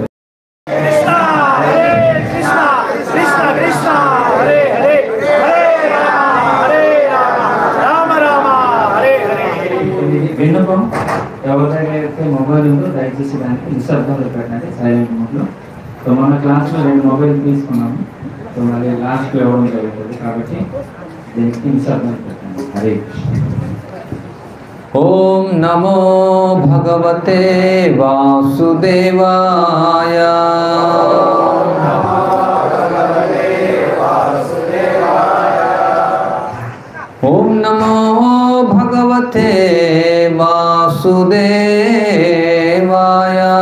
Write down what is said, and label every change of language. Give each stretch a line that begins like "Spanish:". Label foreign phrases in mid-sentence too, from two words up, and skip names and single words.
Telugu: విన్నపం ఎవరికైతే మొబైల్ ఉందో దయచేసి దానికి నిశ్శబ్దంలో పెట్టండి,
English: silent mode lo.
Telugu: సో మన క్లాస్లో 2 మొబైల్ తీసుకున్నాము. సో మళ్ళీ లాస్ట్లో ఇవ్వడం జరుగుతుంది కాబట్టి దీనికి నిశ్శబ్దంలో పెట్టండి. హరే కృష్ణ.
Sanskrit: ओम नमो भगवते वासुदेवाय। ओम नमो भगवते वासुदेवाय।